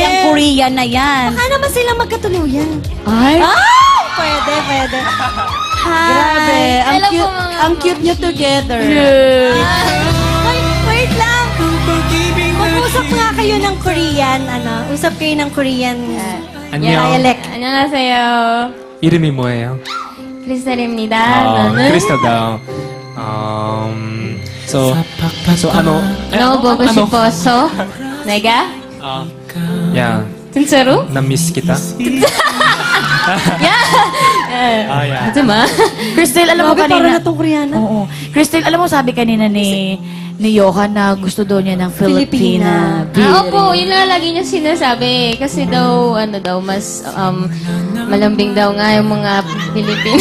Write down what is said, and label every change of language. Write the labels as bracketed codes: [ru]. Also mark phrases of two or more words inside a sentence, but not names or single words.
[tl] yung Korean na yan. Baka naman sila magkatuluyan. Ay! Ay! Pwede. Grabe, Hello po, mga ang cute nyo together. Ay, wait lang. Mag-usap nga kayo ng Korean, usap kayo ng Korean [ko] 안녕. dialect. 안녕하세요. 이름이 뭐예요? 크리스탈입니다. 크리스탈 다운. [tl] So ano? [ko] 너 보고 싶어서 내가 Yeah. 진짜로? [tl] 나 miss kita. Yeah. [ko] 하지마. [tl] Cristel, alam mo Grabe, kanina... parang na itong Koreana. Oo. Cristel, alam mo sabi kanina ni Johan na gusto daw niya ng Filipina. Opo, yun nga lagi niya sinasabi. Kasi daw, mas malambing daw nga yung mga Pilipino.